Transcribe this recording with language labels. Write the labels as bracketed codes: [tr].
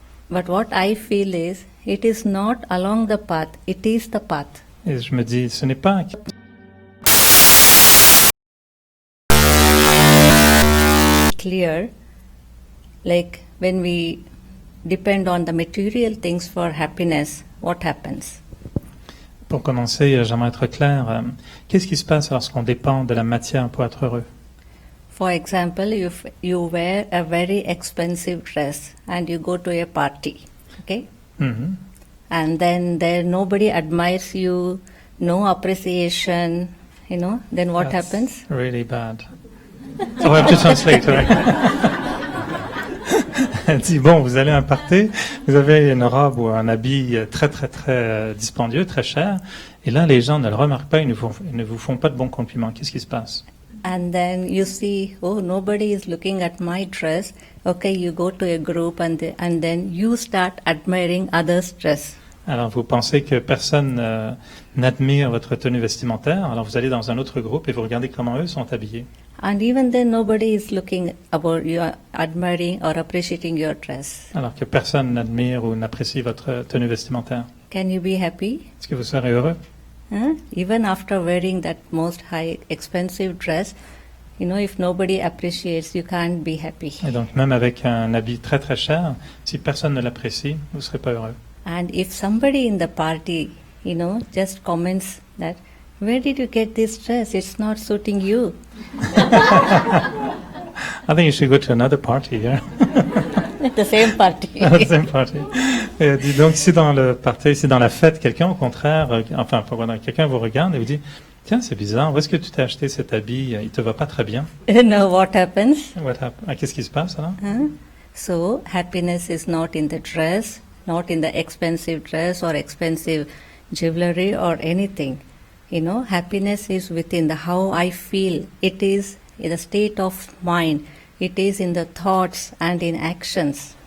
[en] But what I feel is, it is not along the path, it is the path. [fr] Et je me dis, ce n'est pas [en] Clear like when we depend on the material things for happiness, what happens? [fr] Pour commencer, j'aimerais être clair. Qu'est-ce qui se passe lorsqu'on dépend de la matière pour être heureux? [en] For example, if you wear a very expensive dress and you go to a party, okay? Mhm. And then there nobody admires you, no appreciation, then what That's happens? really bad. So I have to translate, right? [fr] Elle dit, bon, vous allez à un party, vous avez une robe ou un habit très, très, très dispendieux, très cher, et là, les gens ne le remarquent pas, ils ne vous font pas de bons compliments. Qu'est-ce qui se passe? [en] And then you see, oh, nobody is looking at my dress. Okay, you go to a group and then you start admiring others' dress. Alors, vous pensez que personne n'admire votre tenue vestimentaire, alors vous allez dans un autre groupe et vous regardez comment eux sont habillés. And even then nobody is looking about you admiring or appreciating your dress. Alors que personne n'admire ou n'apprécie votre tenue vestimentaire. Can you be happy? [fr] Est-ce que vous serez heureux? [en] Even after wearing that most high expensive dress, if nobody appreciates, you can't be happy. [fr] Et donc, même avec un habit très très cher, si personne ne l'apprécie, vous ne serez pas heureux. [en] And if somebody in the party, just comments that, where did you get this dress? It's not suiting you. I think you should go to another party here. The same party. The same party. [fr] Et dis donc, si dans le party, si dans la fête, quelqu'un au contraire, quelqu'un vous regarde et vous dit, tiens, c'est bizarre, où est-ce que tu t'es acheté cet habit? Il te va pas très bien. [en] What happens? [fr] Qu'est-ce qui se passe alors? [en] So, happiness is not in the dress, not in the expensive dress or expensive jewelry or anything. Happiness is within the how I feel. It is in the state of mind. It is in the thoughts and in actions.